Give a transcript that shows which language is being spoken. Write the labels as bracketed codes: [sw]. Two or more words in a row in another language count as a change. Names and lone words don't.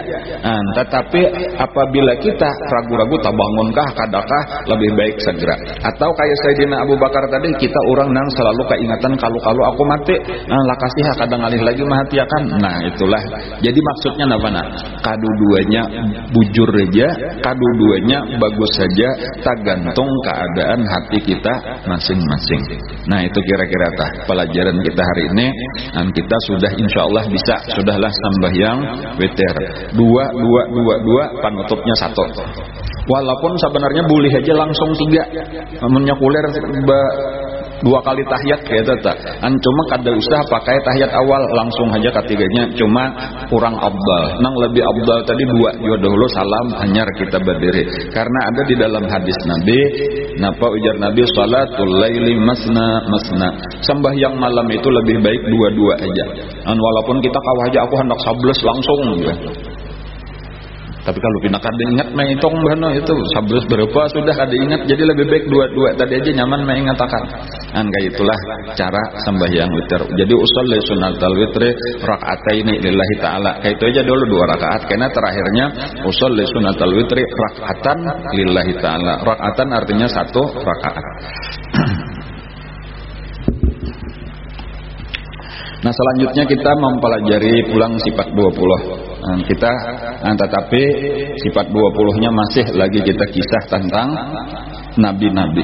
[bjn] Nah, tetapi apabila kita ragu-ragu tak bangunkah kadakah lebih baik segera. Atau kayak Sayyidina Abu Bakar tadi, kita orang nang selalu ingatan kalau aku mati, nah lakasih kadang alih lagi mahatiakan. Nah itulah. Jadi maksudnya apa nak? Kadu-duanya bujur aja, kadu-duanya bagus saja, tergantung keadaan hati kita masing-masing. Nah itu kira-kira pelajaran kita hari ini. Dan kita sudah [ar] إن شاء الله [bjn] bisa, sudahlah sembahyang witir. Dua, penutupnya satu. Walaupun sebenarnya boleh aja langsung 3, namanya kuler 2 kali tahiyat kayak itu. Cuma kada usah pakai tahiyat awal langsung aja ketiganya. Cuma kurang abdal. Nang lebih abdal tadi 2 juga dahulu salam hanyar kita berdiri. Karena ada di dalam hadis Nabi, napa ujar Nabi [ar] صلاة الليل مثنى مثنى. [bjn] Sembahyang malam itu lebih baik 2 aja. Dan walaupun kita kawah aja aku hendak 11 langsung ya. Tapi kalau pindah kada ingat menghitung bano itu 11 berapa sudah kada ingat, jadi lebih baik 2 tadi aja nyaman mengatakan. Kayak itulah cara sembahyang witir. [ar] Jadi أصلي سنة الوتر ركعتين لله تعالى. [bjn] Kayak itu aja dulu 2 rakaat, karena terakhirnya [ar] أصلي سنة الوتر ركعة لله تعالى. [bjn] Raka'atan artinya 1 rakaat. Nah, selanjutnya kita mempelajari pulang sifat 20. Tetapi sifat 20-nya masih lagi kita kisah tentang nabi-nabi.